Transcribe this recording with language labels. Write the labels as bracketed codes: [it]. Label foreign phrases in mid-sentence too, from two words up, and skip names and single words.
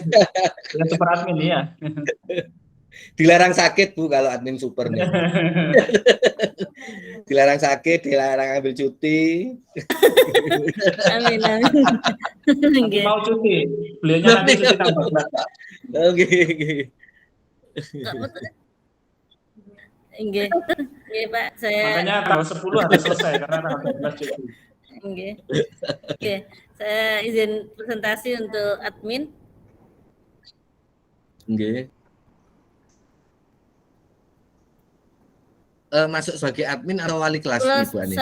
[id] Dengan super admin ya. Dilarang sakit Bu kalau admin super nih. Dilarang sakit, dilarang ambil cuti. Amin. Nanti mau cuti, beliaunya nanti cuti tambah. Oke. Nggih. Nggih, Pak. Saya Makanya tanggal 10 harus selesai karena tanggal 12 cuti. nggih. Oke, saya izin presentasi untuk admin. Nggih. Masuk sebagai admin atau wali kelas nih Bu Anies?